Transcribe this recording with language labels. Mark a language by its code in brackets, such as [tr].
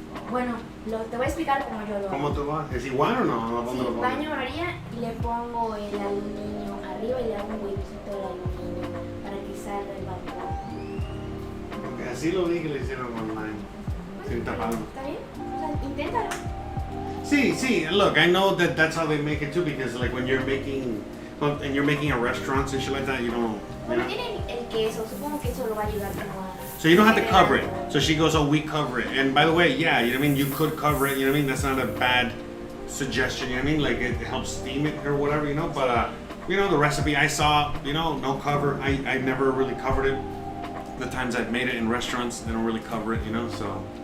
[es] Bueno, te voy a explicar cómo yo lo hago. ¿Cómo tú vas? ¿Es igual o no? ¿Dónde lo Sí, pongo? baño María y le pongo el aluminio arriba y le hago un huequito al aluminio para que salga el vapor. Porque así lo vi que le hicieron online. Sin taparlo. ¿Está bien? O sea, inténtalo. Sí. [en] Look, I know that's how they make it too, because like when you're making a restaurant and shit like that, you don't. [es] Bueno, tiene el queso, supongo que eso lo va a ayudar como a... [en] So you don't have to cover it. So she goes, oh, we cover it. And by the way, yeah, you could cover it, that's not a bad suggestion, like it helps steam it or whatever, but the recipe I saw, no cover. I never really covered it. The times I've made it in restaurants, they don't really cover it, so.